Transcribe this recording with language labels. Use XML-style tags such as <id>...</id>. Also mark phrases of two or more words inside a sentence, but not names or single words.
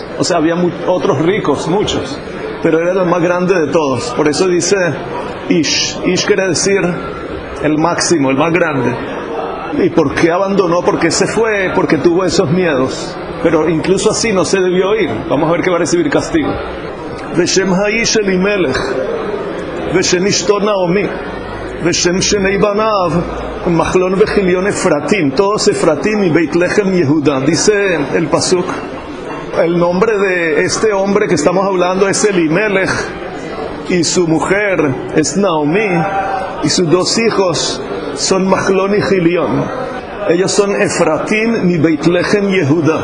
<es>O sea, había otros ricos, muchos, pero era el más grande de todos. Por eso dice Ish. Ish quiere decir el máximo, el más grande. ¿Y por qué abandonó? ¿Por qué se fue? Porque tuvo esos miedos. Pero incluso así no se debió ir. Vamos a ver que va a recibir castigo.</es> <he>ושם האיש אלימלך ושם אשתו נעמי ושם שני בניו מחלון וכליון אפרתים,</he> <es>todos Efratim y Beit Lechem Yehuda. Dice el pasuk, el nombre de este hombre que estamos hablando es Elimelech, y su mujer es Naomi, y sus dos hijos son Machlon y Gilión. Ellos son Efratim y Beit Lechem Yehuda.</es>